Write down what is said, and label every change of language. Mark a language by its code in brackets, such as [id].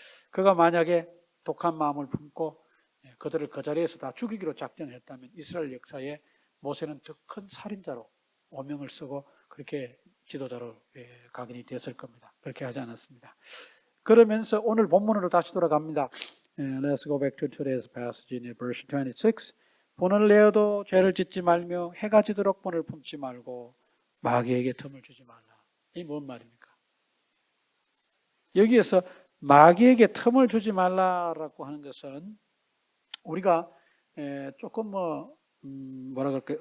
[ko] 그가 만약에 독한 마음을 품고 그들을 그 자리에서 다 죽이기로 작정했다면 이스라엘 역사에 모세는 더 큰 살인자로 오명을 쓰고 그렇게 지도자로 각인이 됐을 겁니다. 그렇게 하지 않았습니다. 그러면서 오늘 본문으로 다시 돌아갑니다. [en] Let's go back to today's passage in verse 26. [ko] 분을 내어도 죄를 짓지 말며 해가 지도록 분을 품지 말고 마귀에게 틈을 주지 말라. 이 뭔 말입니까? 여기에서 마귀에게 틈을 주지 말라라고 하는 것은 우리가 조금 뭐라 그럴까요?